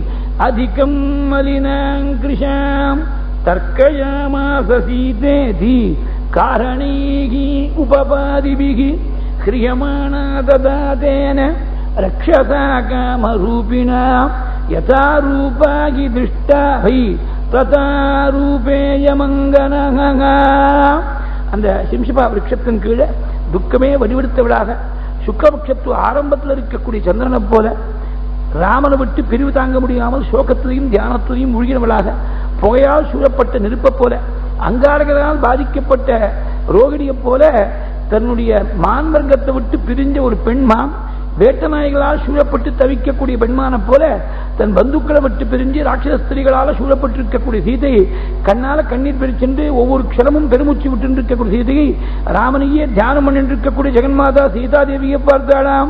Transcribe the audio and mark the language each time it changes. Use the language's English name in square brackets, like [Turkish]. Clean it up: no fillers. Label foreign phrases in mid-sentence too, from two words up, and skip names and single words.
[Sanskrit] अधिकं मलिनां कृशां तर्कयामास सीतेति कारणैः उपपादिभिः ह्रियमाणा ददातेन रक्षसा कामरूपिणा यथा रूपा हि दृष्टा हि तथा रूपेयमङ्गनः. [Tamil] அந்த சிம்சிபா விருட்சத்தின் கீழே துக்கமே வடிவெடுத்தவளாக சுக்லபட்சத்து ஆரம்பத்தில் இருக்கக்கூடிய சந்திரனை போல ராமனை விட்டு பிரிவு தாங்க முடியாமல் சோகத்திலையும் தியானத்திலையும் மூழ்கினவளாக புகையால் சூழப்பட்ட நெருப்பை போல அங்காரகரால் பாதிக்கப்பட்ட ரோகிணியை போல தன்னுடைய மான்வர்க்கத்தை விட்டு பிரிஞ்ச ஒரு பெண்மான் வேட்ட நாய்களால் சூழப்பட்டு தவிக்கக்கூடிய பெண்மான போல தன் பந்துக்களை விட்டு பிரிஞ்சு ராட்சத ஸ்திரீகளால் சூழப்பட்டிருக்கக்கூடிய சீதையை கண்ணால கண்ணீர் பெருச்சென்று ஒவ்வொரு க்ஷணமும் பெருமூச்சு விட்டு இருக்கக்கூடிய சீதையை ராமனையே தியானம் பண்ணிட்டு இருக்கக்கூடிய ஜெகன்மாதா சீதாதேவியை பார்த்தாளாம்.